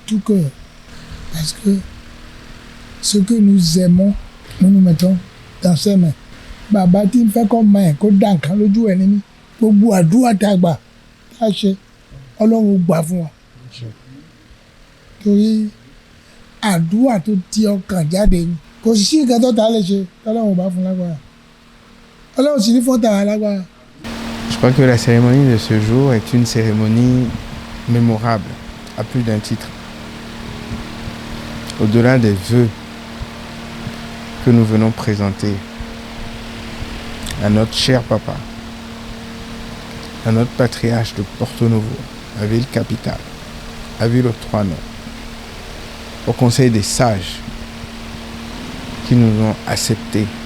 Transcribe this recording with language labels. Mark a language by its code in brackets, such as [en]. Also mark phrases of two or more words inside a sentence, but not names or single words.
[fr] tout cœur, parce que ce que nous aimons, nous nous mettons dans ses mains. [yo] Baba ti ń fẹ́ kọ́ mọ ẹ̀ kó dá nǹkan lójú ẹ̀ nínú gbogbo àdúrà tá a gbà tá a ṣe Ọlọ́run ó gbà fún wa. Torí àdúrà tó ti ọkàn jáde ni kò sí nǹkan tó ta lè ṣe tọ́lọ́run ò bá fún lágbára. Ọlọ́run sì ní fún tàwa lágbára. [fr] Je crois que la cérémonie de ce jour est une cérémonie mémorable à plus d'un titre. Au-delà des vœux que nous venons présenter à notre cher papa, à notre patriarche de Porto Novo, la ville capitale, la ville aux trois noms, au conseil des sages qui nous ont acceptés.